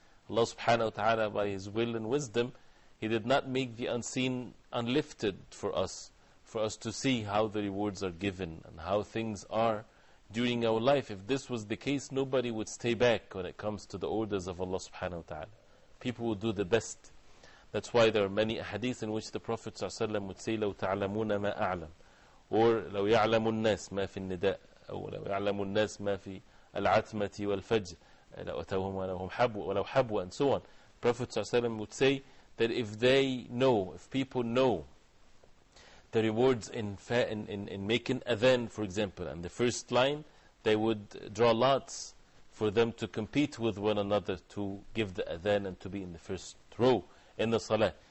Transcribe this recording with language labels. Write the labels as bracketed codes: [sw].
[en] Allah subhanahu wa ta'ala, by His will and wisdom, He did not make the unseen unlifted for us to see how the rewards are given and how things are during our life. If this was the case, nobody would stay back when it comes to the orders of Allah subhanahu wa ta'ala. People would do the best. That's why there are many hadiths in which the Prophet ﷺ would say, [ar] لَوْ تَعْلَمُونَ مَا أَعْلَمُ, or لَوْ يَعْلَمُ النَّاسِ مَا فِي النِّدَاءِ, أو لَوْ يَعْلَمُ النَّاسِ مَا فِي الْعَتْمَةِ وَالْفَجْرِ لَوْ حَبْوَ حَبْوَ, [en] and so on. Prophet ﷺ would say that if they know, if people know the rewards in making adhan, for example, and the first line, they would draw lots for them to compete with one another to give the adhan and to be in the first row in the salah.